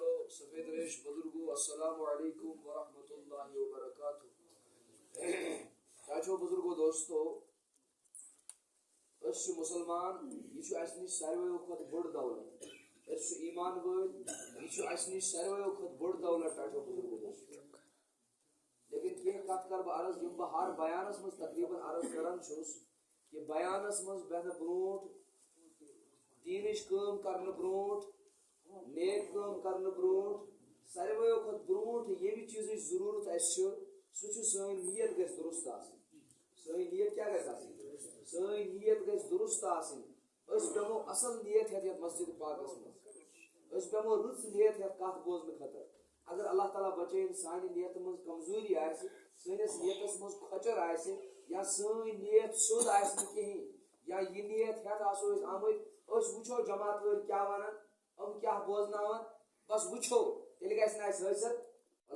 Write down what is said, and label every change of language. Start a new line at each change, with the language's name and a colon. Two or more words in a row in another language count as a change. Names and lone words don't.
Kashmiri: سفید ریش بزرگو
Arabic: السلام علیکم ورحمۃ اللہ وبرکاتہ.
Kashmiri: چاچو بزرگو دوستو اس مسلمان یہ اس نش سارویو کھت بڑ دولت اس ایمان ول یہ اس نش سارویو کھت بڑ دولت چاچو بزرگو دوستو. لیکن یہ کت کر بہ عرض یم بہ ہر بیانس مز تقریباً عرض کران چھس کہ بیانس مز بہن برونٹ دینش کام کرن برونٹ نیک کام کرن برونٹ سارویو کھت برونٹ یمہ چیزچ ضرورت اس سہ سن نیت گژھِ درست آسن. سن نیت کیا گژھِ آسن؟ سن نیت گژھِ درست آسن. اس بیمو اصل نیت ہیت یتھ مسجد پاکس مز اس بیمو رٕژ نیت ہیت کتھ بوزنہٕ خٲطرٕ. اگر اللہ تعالیٰ بچٲیِن سانہِ نیتہِ منٛز کمزوری آسہِ سٲنِس نیتس منٛز کھۄچر آسہِ یا سٲنۍ نیت سیوٚد آسہِ نہٕ کِہیٖنۍ یا یہِ نیت ہیٚتھ آسو أسۍ آمٕتۍ أسۍ وٕچھو جماعت وٲلۍ کیٛاہ وَنان یِم کیٛاہ بوزناوان بس وٕچھو تیٚلہِ گژھِ نہٕ اَسہِ حٲصِل.